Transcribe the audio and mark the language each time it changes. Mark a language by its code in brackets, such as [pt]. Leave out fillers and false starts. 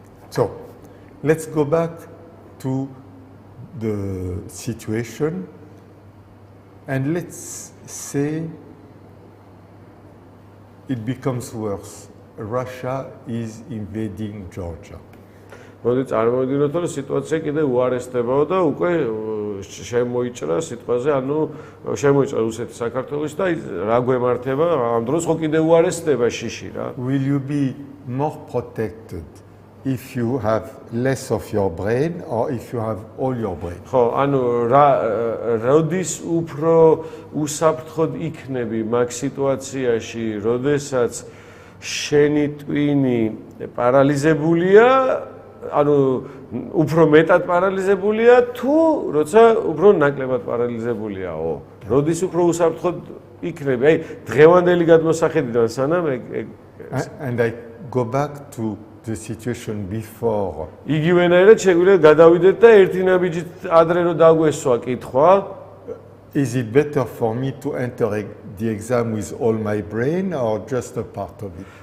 [en] So, let's go back to the situation and let's say it becomes worse. Russia is invading Georgia. [ka] მოდი წარმოვიდგინოთ, რომ სიტუაცია კიდე უარესდებაო და უკვე შემოიჭრა სიტყვაზე, ანუ შემოიჭრა რუსეთის საქართველოს და რა გვემართება, ამ დროს ხო კიდე უარესდება შიში რა. [en] Will you be more protected if you have less of your brain or if you have all your brain? [ka] ხო, ანუ როდის უფრო უსაფრთხოდ იქნები მაგ სიტუაციაში, როდესაც შენი ტვინი პარალიზებულია, ანუ უფრო მეტად პარალიზებულია თუ როცა უფრო ნაკლებად პარალიზებულია? როდის უფრო უსაფრთხოდ იქნები? აი, დღევანდელი გადმოსახედიდან სანამ [en] And I go back to the situation before. [ka] იგივენაირად შეგვიძლია გადავიდეთ და ერთი ნაბიჯით ადრე რომ დაგვესვა კითხვა. [en] Is it better for me to enter the exam with all my brain or just a part of it?